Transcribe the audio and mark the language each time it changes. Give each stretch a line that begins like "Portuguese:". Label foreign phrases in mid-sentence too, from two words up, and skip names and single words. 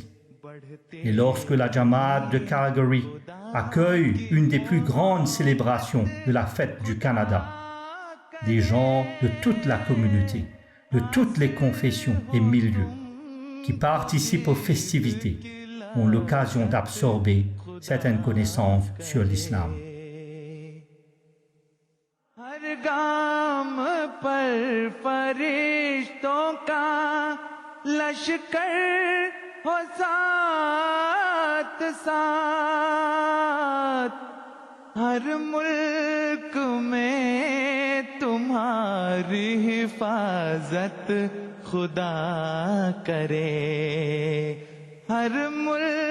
French: Et lorsque la Jamaat de Calgary accueille une des plus grandes célébrations de la fête du Canada, des gens de toute la communauté, de toutes les confessions et milieux, qui participent aux festivités, ont l'occasion d'absorber certaines connaissances sur l'islam.
Hindi: हर मुल्क में तुम्हारी हिफाजत खुदा करे हर मुल्क